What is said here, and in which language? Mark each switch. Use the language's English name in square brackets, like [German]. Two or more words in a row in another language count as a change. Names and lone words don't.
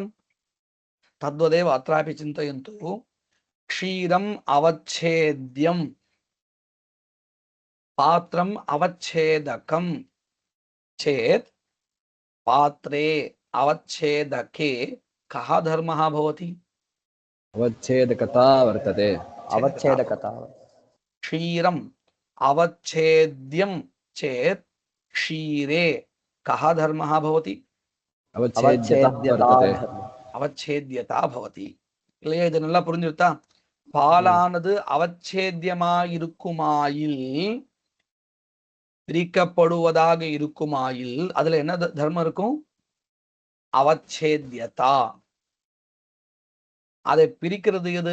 [Sanskrit] तद्वदेव अत्रापि चिन्तयन्तु. क्षीरम् अवच्छेद्यं, पात्रम् अवच्छेदकं चेत् पात्रे अवच्छेदके कः धर्मः भवति? अवच्छेदकता वर्तते. अवच्छेदकता. क्षीरम् अवच्छेद्यं चेत् क्षीरे कः धर्मः भवति? अवच्छेद्यता भवति. [Tamil] இல்லையா? இது நல்லா புரிஞ்சுட்டா? பாலானது அவச்சேத்யமாயிருக்குமாயில், பிரிக்கப்படுவதாக இருக்குமாயில் அதுல என்ன தர்மம் இருக்கும்? அவச்சேத்யதா. அதை பிரிக்கிறது எது?